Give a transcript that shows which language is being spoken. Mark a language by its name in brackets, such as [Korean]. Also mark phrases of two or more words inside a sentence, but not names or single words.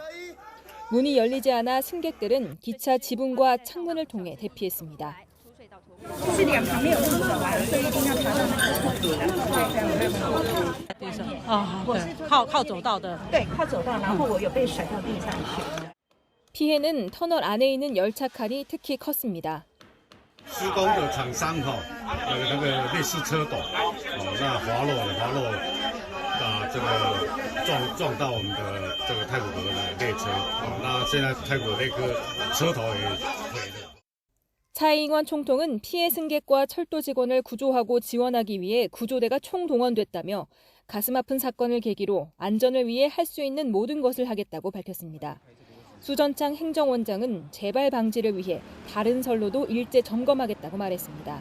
[Korean] 문이 열리지 않아 승객들은 기차 지붕과 창문을 통해 대피했습니다. 피해는 터널 안에 있는 열차 칸이 특히 컸습니다. [Chinese] 施工的厂商有那个类似车斗，那滑落这个撞到我们的这个太古阁的列车，那现在太古那个车头也毁了。 [Korean] 차이잉원 총통은 피해 승객과 철도 직원을 구조하고 지원하기 위해 구조대가 총동원됐다며 가슴 아픈 사건을 계기로 안전을 위해 할 수 있는 모든 것을 하겠다고 밝혔습니다. 수전창 행정원장은 재발 방지를 위해 다른 선로도 일제 점검하겠다고 말했습니다.